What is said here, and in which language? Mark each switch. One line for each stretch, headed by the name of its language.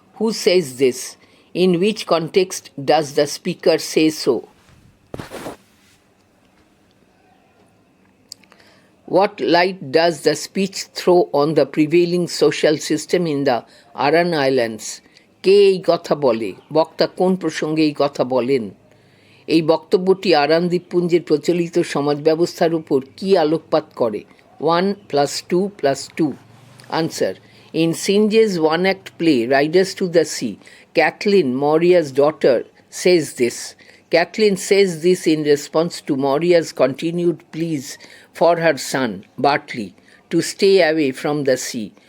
English: Who says this? In which context does the speaker say so? What light does the speech throw on the prevailing social system in the Aran Islands?
Bangla: কে এই কথা বলে? বক্তা কোন প্রসঙ্গে এই কথা বলেন? এই বক্তব্যটি আরান দ্বীপপুঞ্জের প্রচলিত সমাজ ব্যবস্থার উপর কী আলোকপাত করে?
English: 1 + 2 + 2. Answer. In Singe's one-act play, Riders to the Sea, Kathleen, Moria's daughter, says this. Kathleen says this in response to Moria's continued pleas for her son, Bartley, to stay away from the sea.